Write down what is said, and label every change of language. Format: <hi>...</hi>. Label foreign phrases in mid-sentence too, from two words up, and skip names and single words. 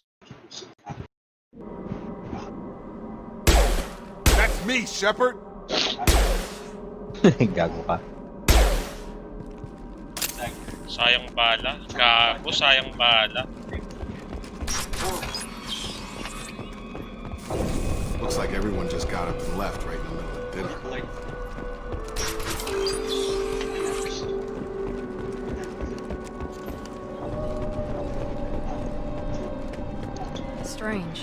<en>That's me, Shepard.</en> <tl>Gago ka. Sayang bala. Gago, sayang bala.</tl> <en>Looks like everyone just got up and left right in the middle of dinner. Strange.</en>